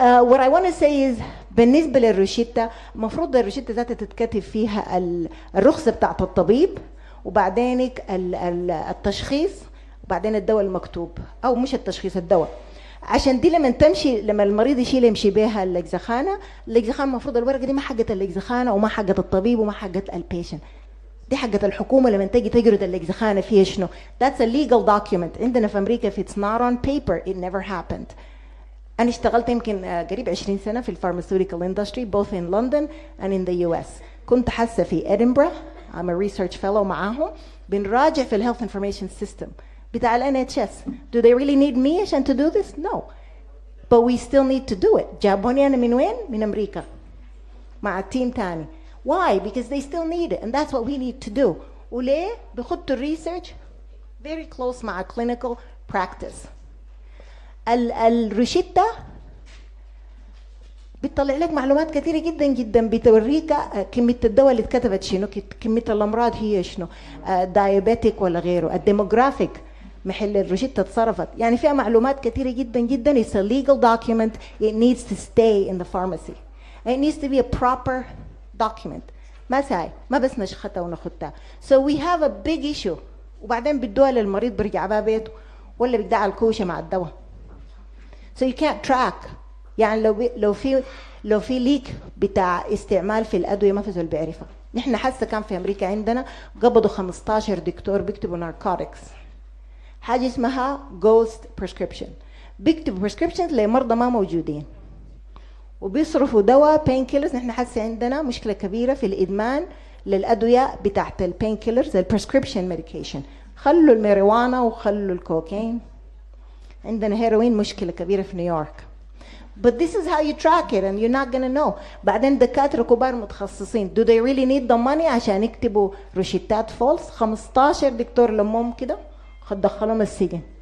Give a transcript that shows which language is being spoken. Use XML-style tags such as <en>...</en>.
<en>What I want to say is</en> <ar>بالنسبة للروشتة المفروض الروشتة ذاتها تتكتب فيها الرخصة بتاعت الطبيب وبعدين التشخيص وبعدين الدواء المكتوب أو مش التشخيص الدواء، عشان دي لما تمشي لما المريض يمشي بها الإجزخانة المفروض الورقة دي ما حقت الإجزخانة وما حقت الطبيب وما حقت البيشنت، دي حقت الحكومة لما تجي تجرد الإجزخانة فيها شنو.</ar> <en>That's a legal document.</en> <ar>عندنا في أمريكا</ar> <en>if it's not on paper it never happened.</en> <ar>أنا اشتغلت يمكن قريب 20 سنة في الفارماسيوتيكال</ar> <en>industry both in London and in the US.</en> <ar>كنت حاسة في Edinburgh</ar> <en>I'm a research fellow</en> <ar>معاهم بنراجع في الهيلث انفورميشن سيستم بتاع ال NHS.</ar> <en>Do they really need me عشان to do this? No. But we still need to do it.</en> <ar>جابوني أنا من وين؟ من أمريكا مع تيم تاني.</ar> <en>Why? Because they still need it and that's what we need to do.</en> <ar>وليه؟ بخطوا الريسيرش</ar> <en>very close مع clinical practice.</en> <ar>الروشتة بتطلع لك معلومات كثيرة جدا جدا، بتوريك كمية الدواء اللي اتكتبت شنو، كمية الأمراض هي شنو، دايابيتك ولا غيره، الديموغرافيك محل الروشتة اتصرفت، يعني فيها معلومات كثيرة جدا جدا.</ar> <en>It's a legal document. It needs to stay in the pharmacy. It needs to be a proper document.</en> <ar>ما ساي ما بس نشختها ونخدها.</ar> <en>So we have a big issue.</en> <ar>وبعدين بدوها للمريض برجع بقى بيته ولا بيقدع الكوشة مع الدواء.</ar> <en>So you can't track.</en> <ar>يعني لو في ليك بتاع استعمال في الأدوية ما في زول بيعرفها. نحن حاسة كان في أمريكا عندنا قبضوا 15 دكتور بيكتبوا narcotics. حاجة اسمها ghost prescription. بيكتبوا prescriptions لمرضى ما موجودين. وبيصرفوا دواء pain killers. نحن حاسة عندنا مشكلة كبيرة في الإدمان للأدوية بتاعت البين كيلرز البريسكريبشن ميديكيشن. خلوا الماريجوانا وخلوا الكوكايين. عندنا هيروين مشكلة كبيرة في نيويورك.</ar> <en>But this is how you track it and you're not gonna know.</en> <ar>بعدين دكاترة كبار متخصصين</ar> <en>do they really need the money</en> <ar>عشان يكتبوا روشتات فولس؟ 15 دكتور لمهم كده دخلهم السجن.</ar>